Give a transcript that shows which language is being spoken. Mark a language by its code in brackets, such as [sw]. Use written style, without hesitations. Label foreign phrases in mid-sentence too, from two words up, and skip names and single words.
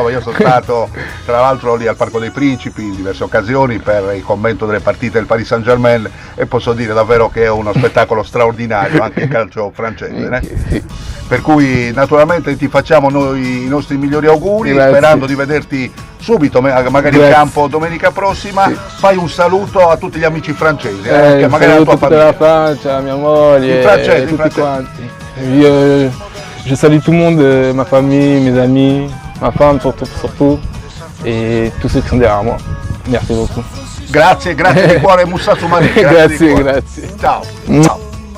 [it] Insomma, io sono stato tra l'altro lì al Parco dei Principi in diverse occasioni per il commento delle partite del Paris Saint-Germain e posso dire davvero che è uno spettacolo straordinario anche il calcio francese. Sì. Per cui naturalmente ti facciamo noi i nostri migliori auguri, grazie. Sperando di vederti subito, magari in campo domenica prossima. Sì. Fai un saluto a tutti gli amici francesi, che magari la tua famiglia. La Francia, mia moglie, tutti quanti. [fr] Je salue tout le monde, ma famille, mes amis, ma femme surtout, et tous ceux qui sont derrière moi. Merci beaucoup. [it] Grazie di cuore Moussa Soumaré. Grazie. Ciao.